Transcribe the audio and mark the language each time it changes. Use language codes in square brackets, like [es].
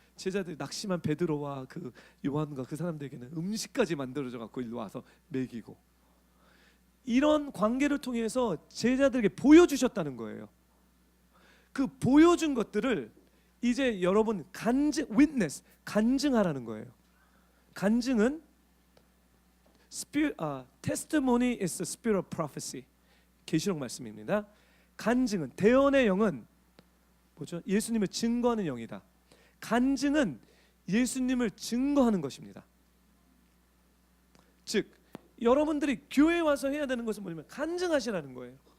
[ko] 제자들 낙심한 베드로와 그 요한과 그 사람들에게는 음식까지 만들어져 갖고 일로 와서 먹이고 이런 관계를 통해서 제자들에게 보여주셨다는 거예요. 그 보여준 것들을 이제 여러분 간증하라는 거예요. [en] 간증은 testimony is the spirit of prophecy. [ko] 계시록 말씀입니다. 간증은 대언의 영은 뭐죠? 예수님을 증거하는 영이다. 간증은 예수님을 증거하는 것입니다. 즉 여러분들이 교회에 와서 해야 되는 것은 뭐냐면 간증하시라는 거예요.